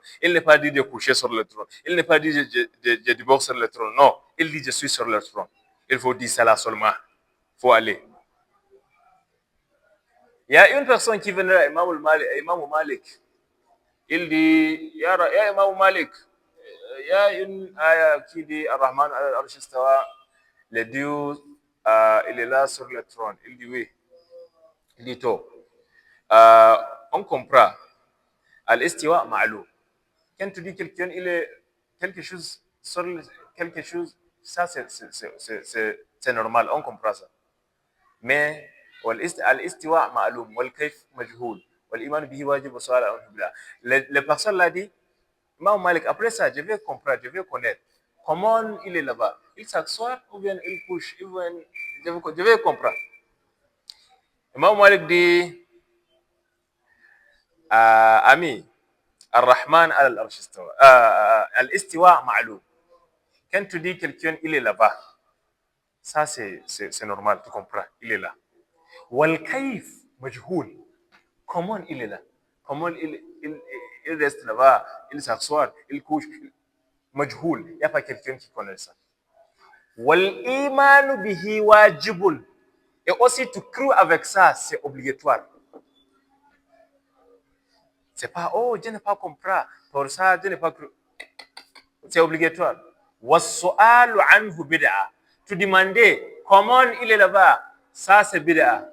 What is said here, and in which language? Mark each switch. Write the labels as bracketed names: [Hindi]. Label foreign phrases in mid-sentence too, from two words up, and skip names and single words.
[French] Il n'est pas dit de coucher sur le trône. Il n'est pas dit de divorcer sur le trône. Non, il dit je suis sur le trône. Il faut dire cela seulement. Il faut aller. Il y a une personne qui venait à Imam Malik. Il dit, ya Imam Malik, il y a une ayah qui dit, [Arabic] الرحمن العرش استوى, [French] le Dieu, il est là sur le trône. Il dit oui. Il dit tout. On comprend. [Arabic] الاستواء معلو. [French] Quand tu dis quelqu'un, il est quelque chose sur quelque chose, ça c'est normal, on comprend ça. [Arabic] Mais الاستواء معلوم والكيف مجهول والإيمان به واجب وسؤال عنه بالله. [French] Les personnes l'a dit, Imam Malik, après ça, je vais comprendre, je vais connaître comment il est là-bas. Il s'assoit ou bien il couche, je vais comprendre. Imam Malik dit, ami, [Arabic] الرحمن العرش استوى. الاستواء معلوم. [French] Quand tu dis quelqu'un, il est là-bas, ça c'est normal, tu comprends, il est là. [Arabic] والكيف مجهول. [French] Comment il est là? Comment il reste là-bas, il s'assoit, il couche. Majhul. Il n'y a pas quelqu'un qui connaît ça. [Arabic] والإيمان به واجب. [French] Et aussi, tu crois avec ça, c'est obligatoire. C'est pas, oh, je n'ai pas compris. Pour ça, je n'ai pas cru. C'est obligatoire. [Arabic] والسؤال عنه بدعة. [French] Tu demandais comment il est là-bas, ça c'est bid'a.